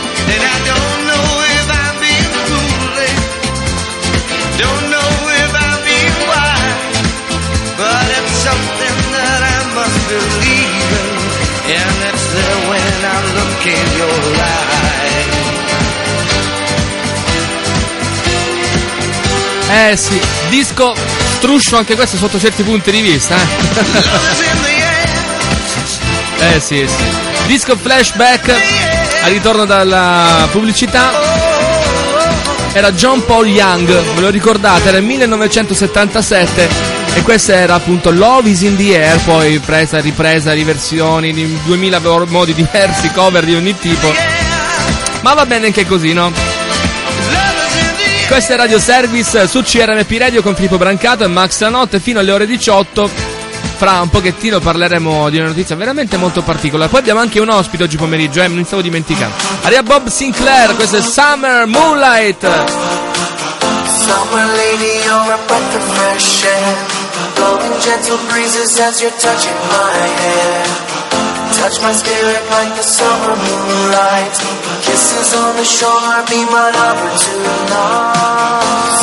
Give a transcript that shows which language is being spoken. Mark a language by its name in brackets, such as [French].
[English] And I don't know if I'm being foolish, don't know if I'm being wise, but it's something that I must believe in, and it's there when I look in your eyes. [Italian] Eh sì, disco struscio anche questo sotto certi punti di vista, eh. Eh sì, sì. Disco flashback al ritorno dalla pubblicità. Era John Paul Young, ve lo ricordate? Era il 1977 e questa era appunto Love is in the Air, poi presa, ripresa, riversioni in 2000 modi diversi, cover di ogni tipo. Ma va bene anche così, no? Questa è Radio Service su CRMP Radio con Filippo Brancato e Max Lanotte fino alle ore 18. Fra un pochettino parleremo di una notizia veramente molto particolare. Poi abbiamo anche un ospite oggi pomeriggio, non stavo dimenticando. Aria Bob Sinclair, questo è Summer Moonlight. [English] Summer lady, you're a breath of fresh air, blowing gentle breezes as you're touching my hair. Touch my spirit like the summer moonlight, kisses on the shore, be my lover tonight.